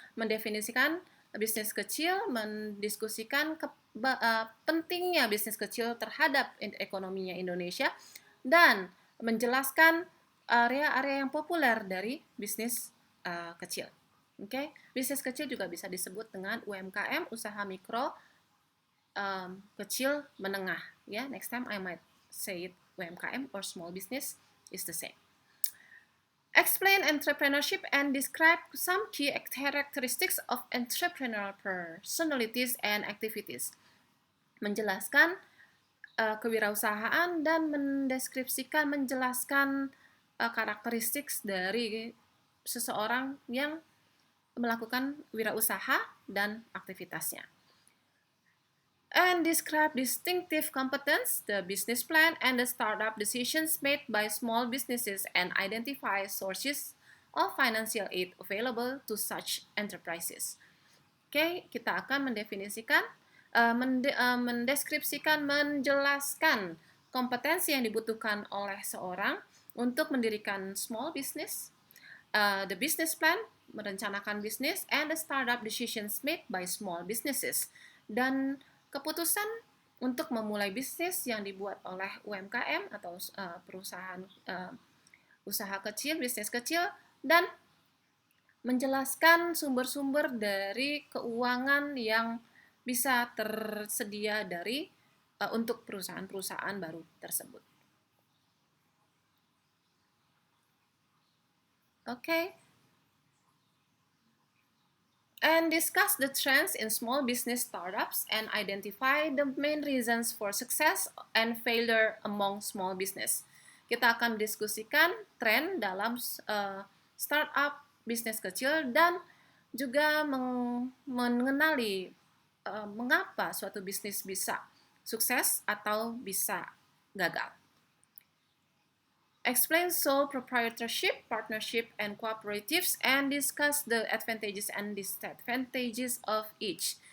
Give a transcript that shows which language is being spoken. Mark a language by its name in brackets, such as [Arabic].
[Indonesian] Mendefinisikan bisnis kecil, mendiskusikan pentingnya bisnis kecil terhadap ekonominya Indonesia, dan menjelaskan area-area yang populer dari bisnis kecil. Okay? Bisnis kecil juga bisa disebut dengan UMKM, usaha mikro, kecil, menengah. [English] Ya, next time I might say it UMKM or small business is the same. Explain entrepreneurship and describe some key characteristics of entrepreneurial personalities and activities. [Indonesian] Menjelaskan kewirausahaan dan menjelaskan karakteristik dari seseorang yang melakukan wirausaha dan aktivitasnya. [English] And describe distinctive competence, the business plan, and the startup decisions made by small businesses and identify sources of financial aid available to such enterprises. [Indonesian] Oke, kita akan mendefinisikan, mendeskripsikan, menjelaskan kompetensi yang dibutuhkan oleh seorang untuk mendirikan small business, [English] the business plan, [Indonesian] merencanakan bisnis, [English] and the startup decisions made by small businesses, [Indonesian] dan keputusan untuk memulai bisnis yang dibuat oleh UMKM atau perusahaan usaha kecil, bisnis kecil, dan menjelaskan sumber-sumber dari keuangan yang bisa tersedia dari untuk perusahaan-perusahaan baru tersebut. [English] Okay. And discuss the trends in small business startups and identify the main reasons for success and failure among small business. [Indonesian] Kita akan diskusikan tren dalam startup bisnis kecil dan juga mengenali mengapa suatu bisnis bisa sukses atau bisa gagal. [English] Explain sole proprietorship, partnership, and cooperatives, and discuss the advantages and disadvantages of each.